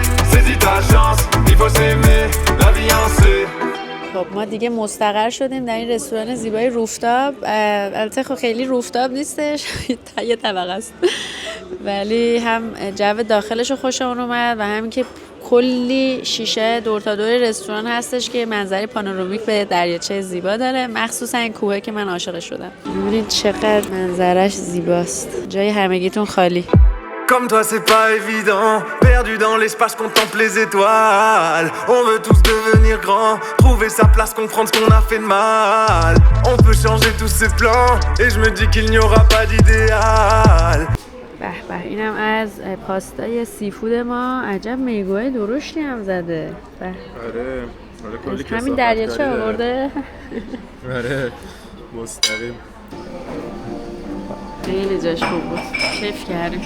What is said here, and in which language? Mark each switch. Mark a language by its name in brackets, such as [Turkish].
[French] Saisis ta chance, il faut s'aimer, la vie en C. [Persian] خب ما دیگه مستقر شدیم در این رستوران زیبای روفتاب. البته خب خیلی روفتاب نیستش، یه طبقه است، ولی هم جو داخلش خوشمون اومد و همین که کلی شیشه دور تا دور رستوران هستش که منظره پانورامیک به دریاچه زیبا داره، مخصوصا این کوهه که من عاشق شدم. ببینید چقدر منظرش زیباست، جای همگیتون خالی. [French] Comme toi c'est pas évident, perdu dans l'espace contemple les étoiles. On veut tous devenir grands, trouver sa place, comprendre ce qu'on a fait de mal. On peut changer tous ses plans et je me dis qu'il n'y aura pas d'idéal. [Persian] به به اینم از پاستای سیفود ما. عجب میگوهای درشتی هم زده. به آره کلی همین دریاچه آورده. آره مستقیم. خیلی جاش خوب بود، کیف کردیم.